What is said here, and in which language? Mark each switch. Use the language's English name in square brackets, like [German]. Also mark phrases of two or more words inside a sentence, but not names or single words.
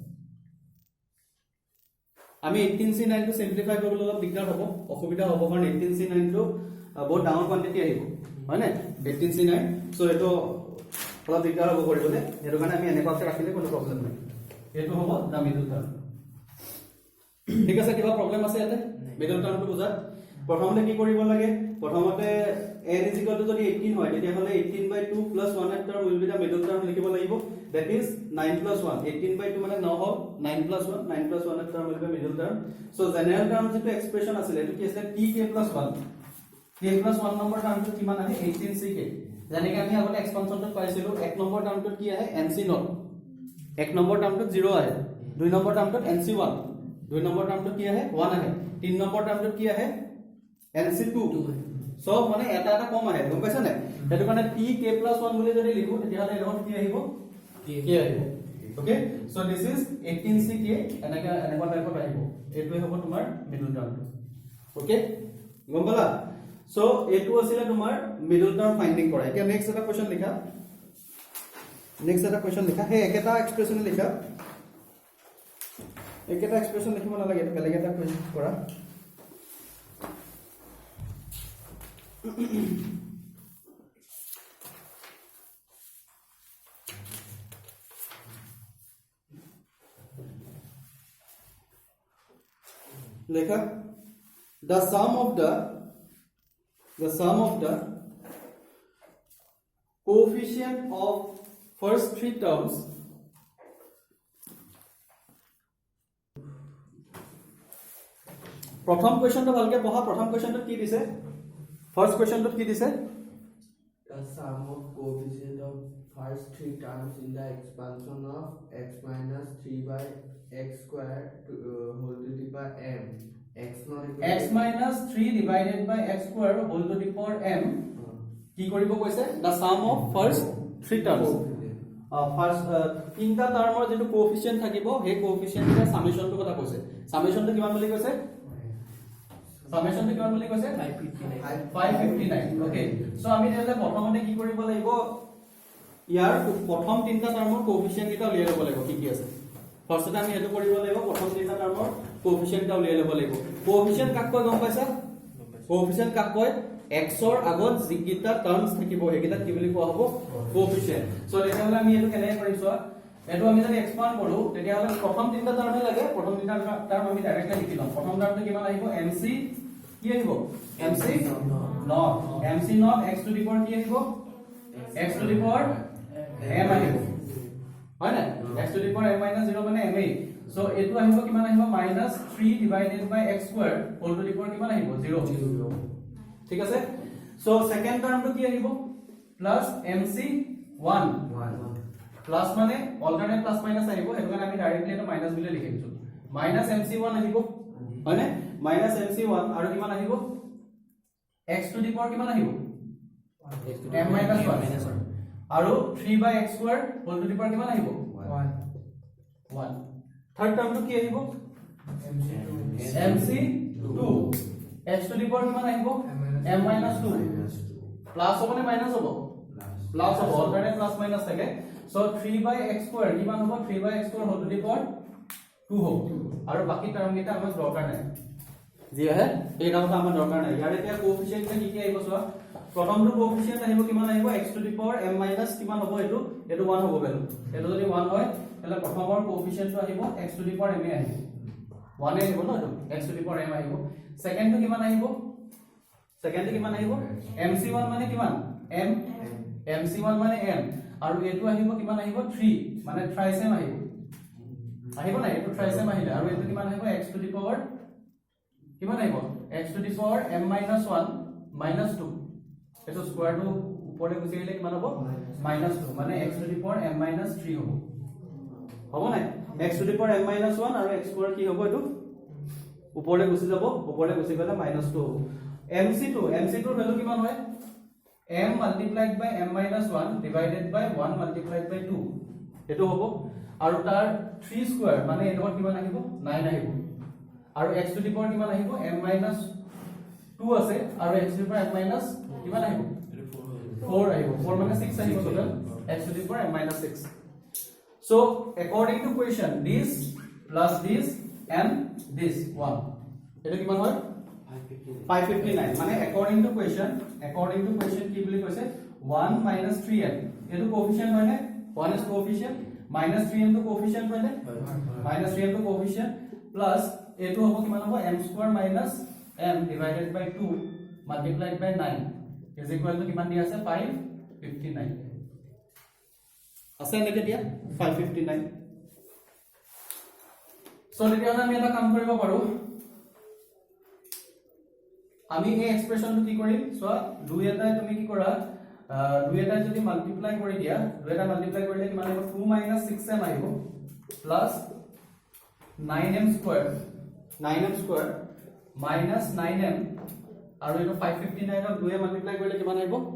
[Assamese] আমি 18c9 টো সিম্পলিফাই কৰিবলৈ অলপ দিগদাৰ হ'ব অসুবিধা হ'ব কাৰণ 18c9 টো বহুত ডাঙৰ কোয়ান্টিটি আহিব হয় না 18c9 সো এটো অলপ দিগদাৰ হ'ব কৰিবলে এটো কাৰণে আমি এনেকুৱাকে ৰাখিলে কোনো প্ৰবলেম নাই এটো হ'ব [English] the middle term [Assamese] ঠিক আছে কিবা প্ৰবলেম আছে ইয়াতে [English] middle termটো [Assamese] বুজা প্ৰথমতে কি কৰিব লাগে প্ৰথমতে n = যদি 18 হয় তেতিয়া হলে 18/2 + 1 [English] term will be the middle term [Assamese] লিখিব লাগিব [English] that is [Assamese] 9 + 1 18/2 মানে 9 হ'ল 9 + 1 9 + 1 [English] term will be middle term so general term [Assamese] যেটো এক্সপ্রেশন আছিল এটো কি আছিল tk + 1 k + 1 নম্বৰ টার্মটো কিমান আহে 18ck যেনেকৈ আমি আগতে এক্সপানশনটো পাইছিলো এক নম্বৰ টার্মটো কি আহে nc0 এক নম্বৰ টার্মটো 0 আহে দুই নম্বৰ টার্মটো nc1 দুই নম্বৰ টার্মটো কি আহে 1 আহে তিন নম্বৰ টার্মটো কি আহে nc2 সব মানে এটা এটা কম আহে গম পাইছা না হেতু কাৰণে tk + 1 বুলি যদি লিখো তেতিয়াহলে এৰ কি আহিব k আহিব [English] okay so this is [Assamese] 18ck এনেকা টাইপত আহিব এটোই হ'ব তোমাৰ [English] middle termটো [Assamese] ওকে গম পালা সো এটো আছিল তোমাৰ [English] middle term finding [Assamese] কৰা এতিয়া নেক্সট এটা কোৱেশ্চন লিখা হে একেটা এক্সপ্ৰেছন লিখা একেটা এক্সপ্ৰেছন লিখিব নালাগে বেলেগ এটা কোৱেশ্চন কৰা লেখা [English] the sum of the coefficient of first three terms [Assamese] প্ৰথম কোৱেশ্চনটো ভালকে পঢ়া প্ৰথম কোৱেশ্চনটো কি দিছে [English] first questionটো [Assamese] কি দিছে [English] the sum of coefficient of first three terms in the expansion of x minus 3 by x square to whole to the power m x not equal x minus 3 divided by x square whole to the power m [Assamese] কি কৰিব কৈছে [English] the sum of first three terms [Assamese] ফার্স্ট তিনটা টার্মৰ যেটো কোএফিসিয়েন্ট থাকিব হে কোএফিসিয়েন্টৰ সামেশনটো কথা কৈছে সামেশনটো কিমান বুলি কৈছে সামেশনটো কিমান বুলি কৈছে 559 [English] okay so [Assamese] আমি তেলে প্ৰথমতে কি কৰিব লাগিব ইয়াৰ প্ৰথম তিনটা টাৰ্মৰ কোএফিচিয়েন্ট এটা উলিয়াই ল'ব লাগিব কি আছে ফাৰ্স্টতে আমি এটো কৰিব লাগিব প্ৰথম তিনটা টাৰ্মৰ কোএফিচিয়েন্ট এটা উলিয়াই ল'ব লাগিব কোএফিচিয়েন্ট কাক কয় গম পাইছা কোএফিচিয়েন্ট কাক কয় x ৰ আগত যিকিটা টাৰ্মস থাকিব হেকিটা কি বুলি কোৱা হ'ব কোএফিচিয়েন্ট সো তেতিয়া হলে আমি এটো কেনে কৰিম চোৱা এটো আমি যদি এক্সপান্ড কৰো তেতিয়া হলে প্ৰথম তিনটা টাৰ্ম লাগে প্ৰথম তিনটা টাৰ্ম আমি ডাইৰেক্টলি লিখি লম প্ৰথম টাৰ্মটো কিমান আহিব mc কি আহিব [English] mc not mc not x to the power [Assamese] কি আহিব [English] x to the power m [Assamese] আহিব হয় না [English] x to the power m minus 0 মানে [Assamese] ma সো এটো আহিব কিমান আহিব -3 [English] divided by x square whole to the power [Assamese] কিমান আহিব 0 ঠিক আছে [English] so second termটো [Assamese] কি আহিব প্লাস mc1 প্লাস মানে [English] alternate plus minus [Assamese] আহিব হেতু কাৰণে আমি ডাইৰেক্টলি এটা মাইনাস বুলি লিখি দিছো -mc1 আহিব হয়নে -mc1 আৰু কিমান আহিব [English] x to the power [Assamese] কিমান আহিব [English] m minus 1 [Assamese] আৰু [English] 3/x square whole to the power [Assamese] কিমান আহিব 1 [English] third termটো [Assamese] কি আহিব [English] mc2 x to the power [Assamese] কিমান আহিব [English] m minus 2 [Assamese] প্লাস হ'ব নে মাইনাস হ'ব প্লাস হ'ব [English] alternate plus minus [Assamese] থাকে সো [English] 3/x square [Assamese] কিমান হ'ব [English] 3/x square whole to the power 2 [Assamese] হ'ব আৰু বাকি টার্ম কেইটা আমাৰ দৰকাৰ নাই যি আছে এই টার্মটা আমাৰ দৰকাৰ নাই ইয়াৰ এতিয়া কোএফিচিয়েন্ট কি কি আহিব চোৱা প্ৰথমটো কোএফিচিয়েন্ট আহিব কিমান আহিব [English] x to the power m minus [Assamese] কিমান হ'ব এটো 1 হ'ব ভ্যালু এটো যদি 1 হয় তেলে প্ৰথমৰ কোএফিচিয়েন্টটো আহিব [English] x to the power m [Assamese] আহিব 1 আহিব ন এটো [English] x to the power m [Assamese] আহিব সেকেন্ডটো কিমান আহিব সেকেন্ডটো কিমান আহিব mc1 মানে কিমান m mc1 মানে m আৰু এটো আহিব কিমান আহিব 3 মানে থ্ৰাইসেম আহিব না এটো থ্ৰাইসেম আহিলে আৰু এটো কিমান আহিব [English] x to the power [Assamese] কিমান আহিব x [English] to the power m minus 1 minus 2 [Assamese] এটো স্কয়ারটো উপরে গুছি গলে কিমান হ'ব -2 মানে [English] x to the power m minus 3 [Assamese] হ'ব না [English] x to the power m minus 1 [Assamese] আৰু [English] x square [Assamese] কি হ'ব এটো উপরে গুছি যাব উপরে গুছি গলে -2 হ'ব mc2 ৰ ভ্যালু কিমান হয় [English] m multiplied by m minus 1 divided by 1 multiplied by 2 [Assamese] এটো হ'ব আৰু তাৰ 3 স্কয়াৰ মানে এটো কিমান আহিব 9 আহিব আৰু [English] x to the power [Assamese] কিমান আহিব [English] m minus 2 [Assamese] আছে আৰু [English] x to the power m minus [Assamese] কিমান আহিব 4 আহিব 4 মানে 6 আহিব [English] টোটাল x to the power m minus 6 so according to question this plus this and this 1 [Assamese] এটা কিমান হয় 559 মানে [English] according to question [Assamese] কি বুলি কৈছে [English] 1 minus 3n [Assamese] এটো কোএফিচিয়েন্ট হয় নে [English] 1 is coefficient minus 3n to coefficient [Assamese] হয় নে [English] minus 3n to coefficient plus [Assamese] এটো হ'ব কিমান হ'ব [English] m square minus m divided by 2 multiplied by 9 is equal to [Assamese] কিমান দিয়া আছে 559 আছে নেকি দিয়া 559 সো তেতিয়া আমি এটা কাম কৰিব পাৰো আমি এই এক্সপ্ৰেশনটো কি কৰিম সো দুই এটাই তুমি কি কৰা দুই এটাই যদি মাল্টিপ্লাই কৰি দিয়া দুই এটা মাল্টিপ্লাই কৰিলে কিমান আহিব 2 6m আহিব প্লাস [English] 9m square minus 9m [Assamese] আৰু এটো 559 ক দুয়ে মাল্টিপ্লাই কৰিলে কিমান আহিব